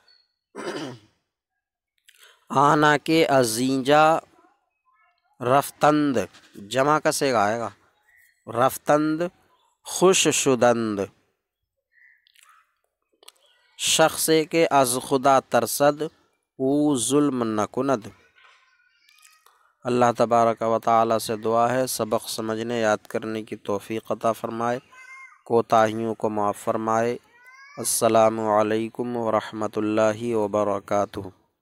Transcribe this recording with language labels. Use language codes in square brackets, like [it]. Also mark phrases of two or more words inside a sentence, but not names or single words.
[fa] آنا کے ازینجا رفتند، [ur] جمع کا صیغہ آئے گا [fa] رفتند خوش شدند، شخص کے از خدا ترسد، او ظلم نہ کند۔ [ur] اللہ تبارک و تعالی سے دعا ہے سبق سمجھنے یاد کرنے کی توفیق عطا فرمائے، کوتاہیوں کو معاف فرمائے۔ [ar] السلام علیکم ورحمۃ اللہ وبرکاتہ۔